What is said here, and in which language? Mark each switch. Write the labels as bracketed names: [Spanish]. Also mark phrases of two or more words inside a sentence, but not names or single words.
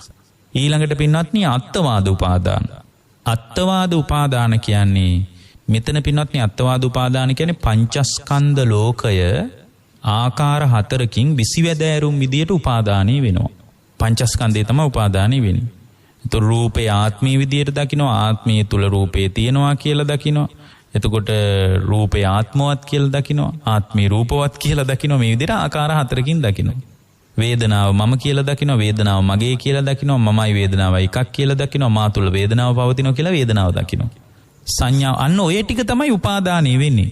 [Sinhala] ඊළඟට පින්වත්නි අත්වාද උපාදාන. අත්වාද උපාදාන කියන්නේ මෙතන පින්වත්නි අත්වාද උපාදාන කියන්නේ පංචස්කන්ධ ලෝකය ආකාර හතරකින් විසිවැදෑරුම් විදියට උපාදානී වෙනවා. පංචස්කන්ධය තමයි උපාදානී වෙන්නේ. තෝ රූපේ ආත්මී විදියට දකිනවා ආත්මයේ තුල රූපේ තියෙනවා කියලා දකිනවා. එතකොට රූපේ ආත්මවත් කියලා දකිනවා. ආත්මී රූපවත් කියලා දකිනවා. මේ විදිහට ආකාර හතරකින් දකිනවා. වේදනාව මම කියලා දකිනවා. වේදනාව මගේ කියලා දකිනවා. මමයි වේදනාවයි එකක් කියලා දකිනවා. මා තුල වේදනාව පවතිනවා කියලා වේදනාව දකිනවා. සංඥා අන්න ඔය ටික තමයි උපාදානය වෙන්නේ.